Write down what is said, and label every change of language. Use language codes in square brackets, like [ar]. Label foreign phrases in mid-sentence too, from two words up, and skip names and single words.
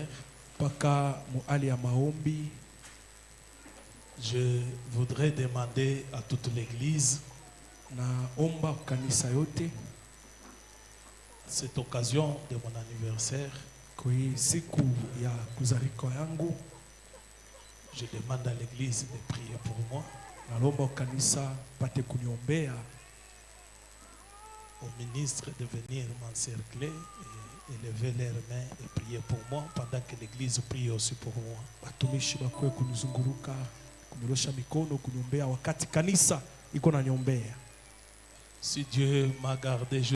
[sw] Paka muali ya maombi, [fr] je voudrais demander à toute l'église, [sw] naomba kanisa yote [fr] cette occasion de mon anniversaire, [sw] kwa hii siku ya kuzalika yangu, [fr] je demande à l'église de prier pour moi, [sw] nalomba kanisa pate kuniombea, [fr] au ministre de venir m'encercler et lever leurs mains et prier pour moi pendant que l'église prie aussi pour moi. [sw] Watumishi bakwe kunizunguruka, kunyorosha mikono, kuniombea wakati kanisa iko na niombea. [fr] Si Dieu m'a gardé